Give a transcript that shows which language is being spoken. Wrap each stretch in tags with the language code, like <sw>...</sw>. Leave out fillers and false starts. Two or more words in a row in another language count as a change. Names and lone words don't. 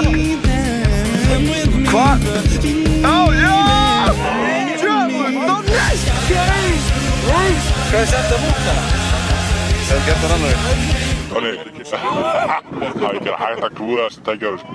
<sv>Kvar. Oh ja! Ska jag sätta emot den? Jag ska sätta den nu. Tony,</sv> <is>það er ekki hægt að klúða þessi tækja sko.</is>